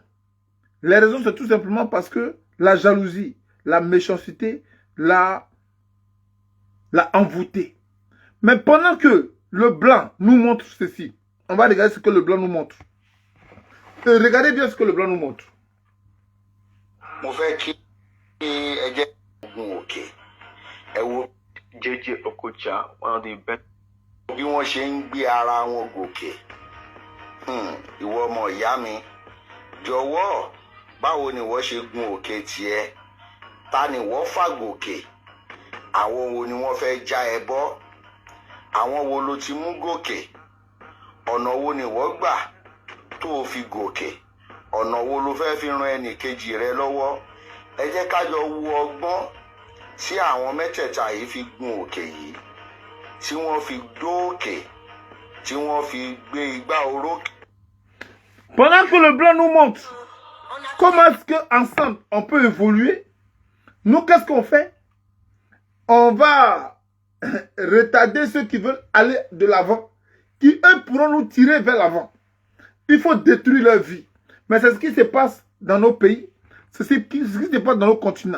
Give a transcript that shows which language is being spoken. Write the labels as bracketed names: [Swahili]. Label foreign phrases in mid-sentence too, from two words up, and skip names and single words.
[French] Les raisons, c'est tout simplement parce que la jalousie, la méchanceté l'a envoûté. Mais pendant que le blanc nous montre ceci, on va regarder ce que le blanc nous montre. Et regardez bien ce que le blanc nous montre. [Yoruba] Mo fẹ́ kí ẹ jẹ́ ogun òkè ẹ wo [English] JJ Okocha, one of the best. [Yoruba] bí wọ́n ṣe ń gbé ara wọn gòkè. Ìwọ ọmọ ìyá mi jọ̀wọ́ báwo ni wọ́n ṣe gun òkè tiẹ̀? Ta ni wọ́n fà gòkè? Àwọn wo ni wọ́n fẹ́ já ẹ bọ́? Àwọn wo ló ti mú gòkè? Ọ̀nà wo ni wọ́n gbà tó fi gòkè? Ọ̀nà wo ló fẹ́ fi ran ẹnì kejì rẹ lọ́wọ́? Ẹ jẹ́ ká jọ wo ọgbọ́n tí àwọn mẹ́tẹ̀ẹ̀ta yìí fi gun òkè yìí, tí wọ́n fi dóòkè, tí wọ́n fi gbé igbá orókè. [French] Pendant que le blanc nous montre comment est-ce qu'ensemble on peut évoluer, nous qu'est-ce qu'on fait? On va retarder ceux qui veulent aller de l'avant, qui eux pourront nous tirer vers l'avant. Il faut détruire leur vie. Mais c'est ce qui se passe dans nos pays, c'est ce qui se passe dans nos continents.